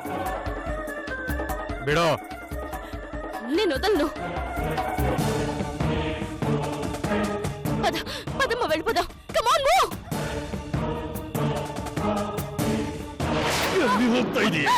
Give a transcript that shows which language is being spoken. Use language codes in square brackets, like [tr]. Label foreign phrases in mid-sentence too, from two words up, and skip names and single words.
[kn] ಬಿಡೋ, [te] నేను వదలను. పదమ్మ వెళ్ళిపోదాం. [en] come on move. [kn] ಎಲ್ಲಿ ಹೋಗ್ತಾ ಇದೀಯಾ?